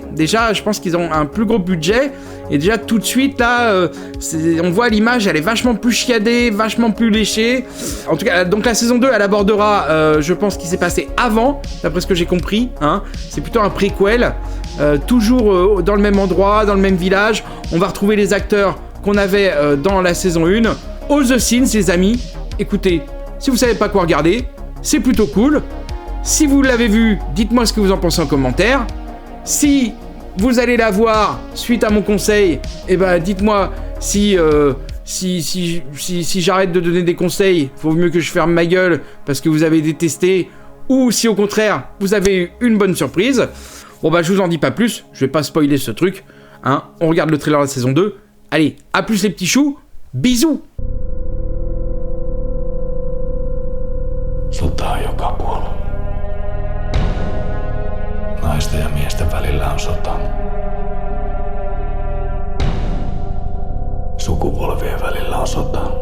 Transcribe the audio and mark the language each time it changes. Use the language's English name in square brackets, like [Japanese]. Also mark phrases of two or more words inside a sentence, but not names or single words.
[French] Déjà, je pense qu'ils ont un plus gros budget, et déjà tout de suite là, on voit l'image, elle est vachement plus chiadée, vachement plus léchée. En tout cas, donc la saison 2, elle abordera, je pense, ce qui s'est passé avant, d'après ce que j'ai compris, hein. C'est plutôt un préquel, toujours dans le même endroit, dans le même village. On va retrouver les acteurs qu'on avait dans la saison 1. [English] All the Scenes, [French] les amis. Écoutez, si vous savez pas quoi regarder, c'est plutôt cool. Si vous l'avez vu, dites-moi ce que vous en pensez en commentaire. Si vous allez la voir suite à mon conseil, dites-moi si j'arrête de donner des conseils, vaut mieux que je ferme ma gueule parce que vous avez détesté, ou si au contraire, vous avez eu une bonne surprise. Bon je vous en dis pas plus, je vais pas spoiler ce truc, hein. On regarde le trailer de la saison 2. Allez, à plus les petits choux, bisous. [Finnish] Sota on joka puolella. Naisten ja miesten välillä on sota. Sukupolvien välillä on sota.